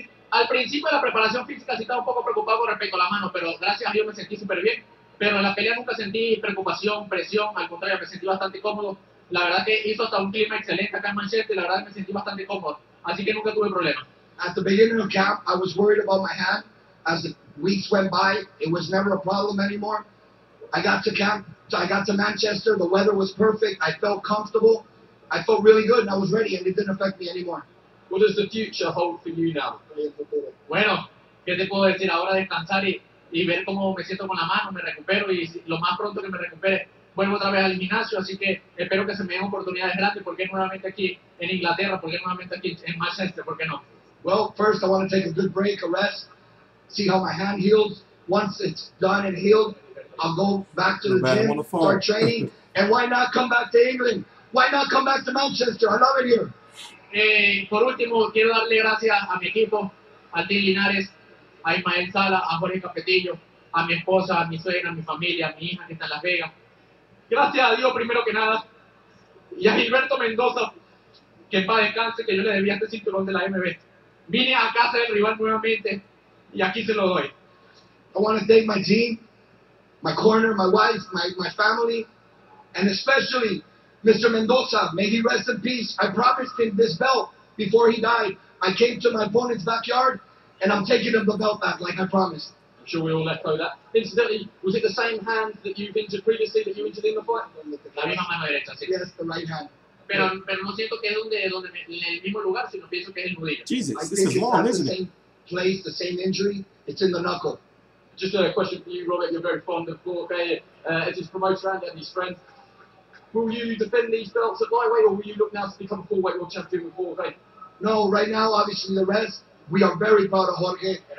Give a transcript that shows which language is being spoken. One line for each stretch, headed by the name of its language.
Spanish: Al principio de la preparación física sí estaba un poco preocupado con respecto a la mano, pero gracias a Dios me sentí súper bien. Pero en la pelea nunca sentí preocupación, presión, al contrario, me sentí bastante cómodo. La verdad que hizo hasta un clima excelente acá en Manchester y la verdad me sentí bastante cómodo. Así que nunca tuve problemas.
English: At the beginning of camp, I was worried about my hand. As the weeks went by, it was never a problem anymore. I got to camp, I got to Manchester, the weather was perfect, I felt comfortable, I felt really good, and I was ready, and it didn't affect me anymore. What does the future hold for you now?
Spanish: Bueno, ¿qué te puedo decir? Ahora descansar y ver cómo me siento con la mano, me recupero y lo más pronto que me recupere, vuelvo otra vez al gimnasio, así que espero que se me den oportunidades grandes, porque nuevamente aquí en Inglaterra, porque nuevamente aquí en Manchester, ¿por qué no?
English: Well, first I want to take a good break, a rest, see how my hand heals. Once it's done and healed, I'll go back to the gym, start training, and why not come back to England? Why not come back to Manchester? I love it here.
Spanish: Por último, quiero darle gracias a mi equipo, a ti Linares, a Ismael Sala, a Jorge Capetillo, a mi esposa, a mi suegra, a mi familia, a mi hija que está en Las Vegas. Gracias a Dios primero que nada, y a Gilberto Mendoza, que en paz descanse, que yo le debía este cinturón de la MB. Vine a casa del rival nuevamente y aquí se lo doy.
English: I want to thank my team, my corner, my wife, my family, and especially Mr. Mendoza. May he rest in peace. I promised him this belt before he died. I came to my opponent's backyard, and I'm taking him the belt back like I promised. I'm sure we all let go of that. Incidentally, was it the same hand that you've injured previously that you injured in the fight?
Spanish: La misma mano derecha, sí.
English: Yes, the right hand.
Spanish: Pero no siento que es en el mismo lugar, sino pienso que es el nudillo.
English: Jesus, this is long, isn't it? The same place, the same injury. It's in the knuckle. Just a question for you, Robert. You're very fond of Jorge. As his promoter and his friend, will you defend these belts at lightweight, or will you look now to become full-weight world champion with Jorge? No, right now, obviously, the rest, we are very proud of Jorge.